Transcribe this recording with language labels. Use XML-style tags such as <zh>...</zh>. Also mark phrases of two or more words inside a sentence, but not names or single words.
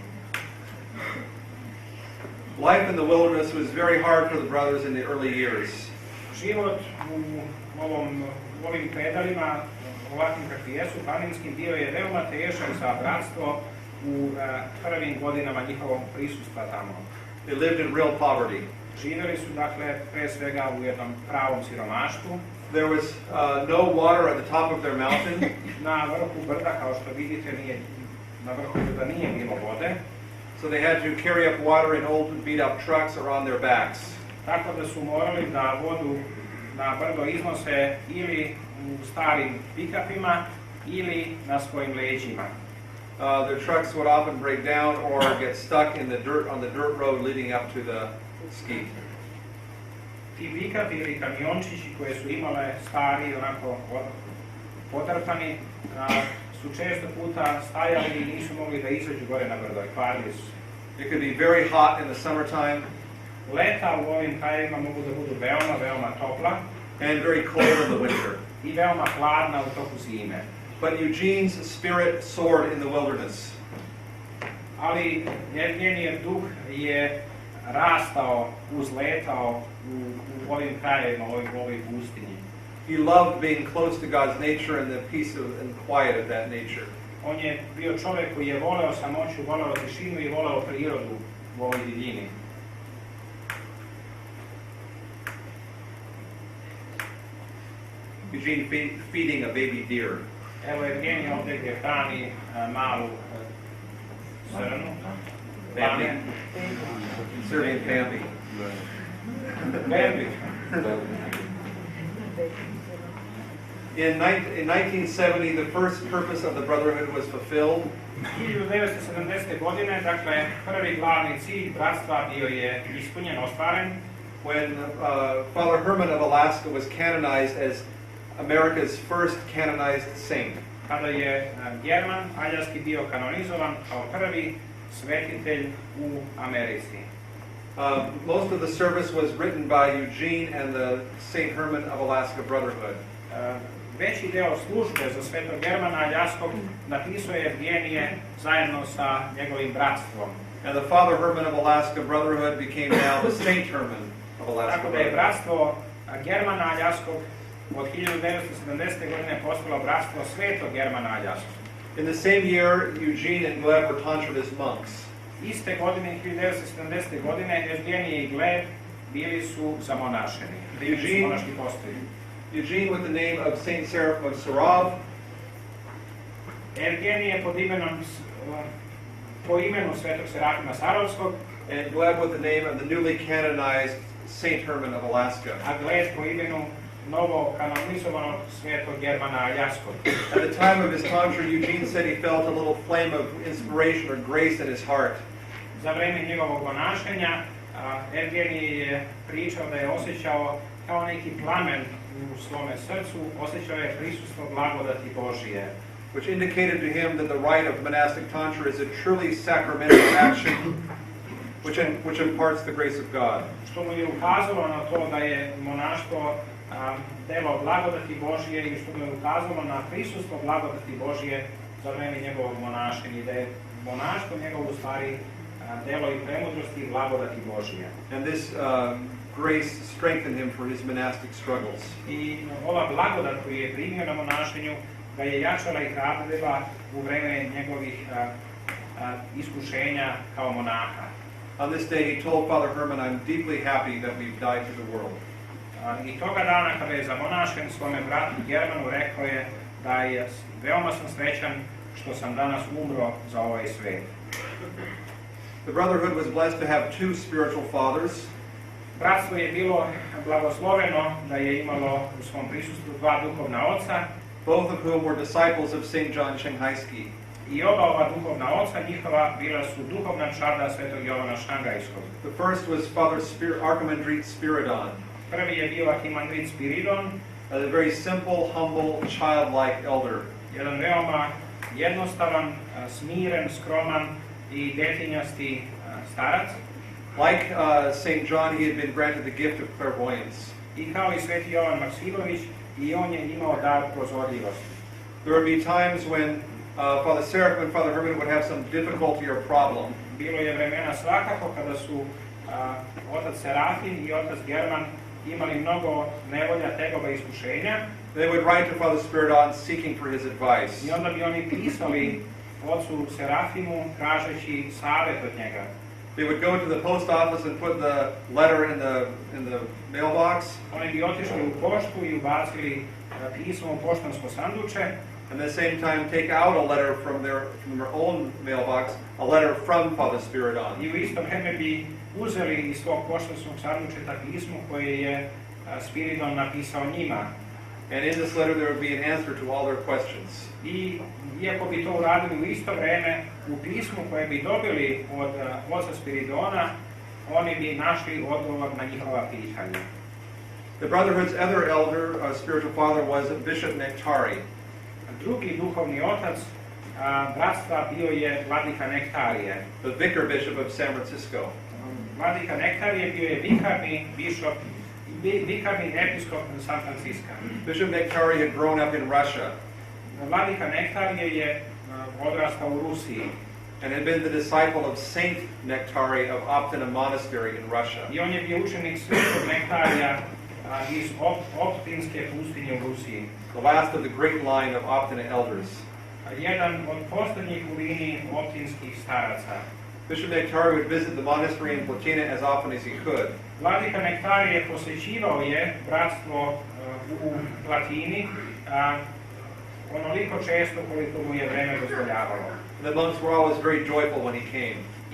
<en>Life in the wilderness was very hard for the brothers in the early years.</en> <sr>Život u ovim predalima, ovakvim kakvi jesu, planinskim, bio je veoma težak za bratstvo u prvim godinama njihovog prisustva tamo.</sr> <en>They lived in real poverty.</en> <sr>Živjeli su, dakle, pre svega u jednom pravom siromaštvu.</sr> <en>There was no water at the top of their mountain.</en> <sr>Na vrhu brda, kao što vidite, na vrhu brda nije bilo vode.</sr> <en>So they had to carry up water in old beat-up trucks or on their backs.</en> <sr>Tako da su morali da vodu na brdo iznose ili u starim pikapima ili na svojim leđima.</sr> <en>Their trucks would often break down or get stuck in the dirt on the dirt road leading up to the ski.</en> <sr>Ti pikapi ili kamiončići koje su imale stari, onako potrpani, su često puta stajali i nisu mogli da izađu gore na brdo i kvarili su.</sr> <en>It could be very hot in the summertime.</en> <sr>Leta u ovim krajevima mogu da budu veoma, veoma topla.</sr> <en>And very cold in the winter.</en> <sr>I veoma hladna u toku zime.</sr> <en>But Eugene's spirit soared in the wilderness.</en> <sr>Ali Evgenijev duh je rastao, uzletao u ovim krajevima, u ovoj pustinji.</sr> <en>He loved being close to God's nature and the peace and quiet of that nature.</en> <sr>On je bio čovjek koji je voleo samoću, voleo tišinu i voleo prirodu u ovoj divljini.</sr> <en>Eugene feeding a baby deer.</en> <sr>Evo Evgenija ovdje gdje hrani malu srnu.</sr> <en>Bambi. Serbian Bambi. Bambi. In 1970, the first purpose of the Brotherhood was fulfilled.</en> <sr>1970. godine, dakle, prvi glavni cilj bratstva bio je ispunjen, ostvaren.</sr> <en>When Father Herman of Alaska was canonized as America's first canonized saint.</en> <sr>Kada je German Aljaski bio kanonizovan kao prvi svetitelj u Americi.</sr> <en>Most of the service was written by Eugene and the St. Herman of Alaska Brotherhood.</en> <sr>Veći deo službe za svetog Germana Aljaskog napisao je Evgenije zajedno sa njegovim bratstvom.</sr> <en>And the Father Herman of Alaska Brotherhood became now the St. Herman of Alaska</en> <sr>Tako da je</sr> <en>Brotherhood.</en> <sr>bratstvo Germana Aljaskog od 1970. godine postalo bratstvo svetog Germana Aljaskog.</sr> <en>In the same year, Eugene and Gleb were tonsured as monks.</en> <sr>Iste godine, 1970. godine, Evgenije i Gleb bili su zamonašeni. Bili su monaški postoji.</sr> <en>Eugene with the name of Saint Seraphim of Sarav.</en> <sr>Evgenije po imenu svetog Serafima Sarovskog,</sr> <en>And Gleb with the name of the newly canonized Saint Herman of Alaska.</en> <sr>a Gleb po imenu novo kanonizovanog svetog Germana Aljaskog.</sr> <en>At the time of his tonsure, Eugene said he felt a little flame of inspiration or grace in his heart.</en> <sr>Za vreme njegovog monašenja, Evgenije je pričao da je osjećao kao neki plamen u svome srcu, osjećao je prisustvo blagodati Božije.</sr> <en>Which indicated to him that the rite of monastic tonsure is a truly sacramental action which imparts the grace of God.</en> <sr>Što mu je ukazalo na to da je monaštvo delo blagodati Božije i što mu je ukazalo na prisustvo blagodati Božije za vreme njegovog monašenja i da je monaštvo njegovo u stvari delo i premudrosti i blagodati Božije.</sr> <en>And this grace strengthened him for his monastic struggles.</en> <sr>I ova blagodat koju je primio na monašenju ga je jačala i hrabrila u vreme njegovih iskušenja kao monaha.</sr> <en>On this day he told Father Herman, I'm deeply happy that we've died to the world.</en> <sr>I toga dana kada je zamonašen svome bratu Germanu rekao je da je veoma sam srećan što sam danas umro za ovaj svet.</sr> <en>The Brotherhood was blessed to have two spiritual fathers.</en> <sr>Bratstvo je bilo blagosloveno da je imalo u svom prisustvu dva duhovna oca,</sr> <en>Both of whom were disciples of St. John Shanghaiski.</en> <sr>i oba ova duhovna oca njihova bila su duhovna čada svetog Jovana Šangajskog.</sr> <en>The first was Father Archimandrite Spiridon,</en> <sr>Prvi je bio Arhimandrit Spiridon,</sr> <en>a very simple, humble, childlike elder.</en> <sr>jedan veoma jednostavan, smiren, skroman i detinjasti starac.</sr> <en>Like St. John, he had been granted the gift of clairvoyance.</en> <sr>I kao i sveti Jovan Maksimović, i on je imao dar prozorljivosti.</sr> <en>There would be times when Father Seraphim and Father Herman would have some difficulty or problem.</en> <sr>Bilo je vremena svakako kada su otac Serafim i otac German imali mnogo nevolja, tegoba i iskušenja.</sr> <en>They would write to Father Spiridon seeking for his advice.</en> <sr>I onda bi oni pisali ocu Serafimu tražeći savjet od njega.</sr> <en>They would go to the post office and put the letter in the mailbox.</en> <sr>Oni bi otišli u poštu i ubacili pismo u poštansko sanduče.</sr> <en>And at the same time take out a letter from their own mailbox, a letter from Father Spiridon.</en> <sr>I u isto vreme bi uzeli iz svog poštanskog sandučeta pismo koje je Spiridon napisao njima.</sr> <en>And in this letter there would be an answer to all their questions.</en> <sr>I iako bi to uradili u isto vreme, u pismu koje bi dobili od oca Spiridona, oni bi našli odgovor na njihova pitanja.</sr> <en>The Brotherhood's other elder, spiritual father, was Bishop Nektari.</en> <sr>Drugi duhovni otac bratstva bio je vladika Nektarije.</sr> <en>The vicar bishop of San Francisco.</en> <sr>Vladika Nektarije bio je vikarni episkop San Francisca.</sr> <en>Bishop Nektari had grown up in Russia</en> <sr>Vladika Nektarije je odrastao u Rusiji.</sr> <en>and had been the disciple of Saint Nektari of Optina Monastery in Russia.</en> <sr>I on je bio učenik svetog Nektarija iz Optinske pustinje u Rusiji.</sr> <en>The last of the great line of Optina elders.</en> <sr>Jedan od posljednjih u liniji optinskih staraca.</sr> <en>Bishop Nektari would visit the monastery in Platina as often as he could.</en> <sr>Vladika Nektarije posjećivao je bratstvo u Platini onoliko često koliko mu je vreme dozvoljavalo.</sr> <en>The monks were always very joyful when he came.</en>